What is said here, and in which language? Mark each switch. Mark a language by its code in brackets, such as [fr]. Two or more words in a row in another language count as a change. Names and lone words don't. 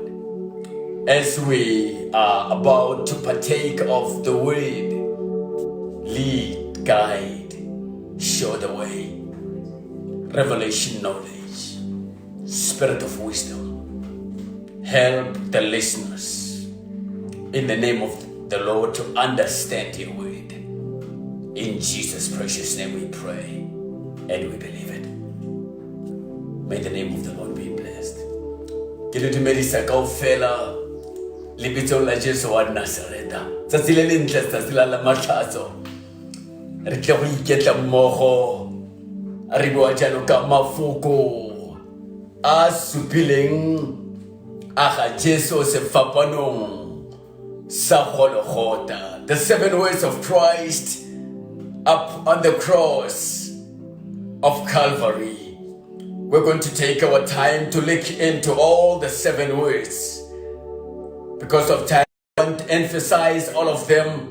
[en] As we are about to partake of the word, lead, guide, show the way, revelation knowledge, spirit of wisdom, Help the listeners in the name of the Lord to understand your word. In Jesus' precious name we pray and we believe it. May the name of the Lord be blessed. [st] Ke le dumedisa kaofela lebitsong la Jesu wa Nazareta. [tn] Tsatsi le lentle, tsatsi la matlhatso. Re tle go iketla mmogo re bua jalo ka mafoko a supileng a ga Jesu sefapanong sa Golgotha. [en] The 7 words of Christ up on the cross of Calvary. We're going to take our time to look into all the 7 words. Because of time, I won't emphasize all of them.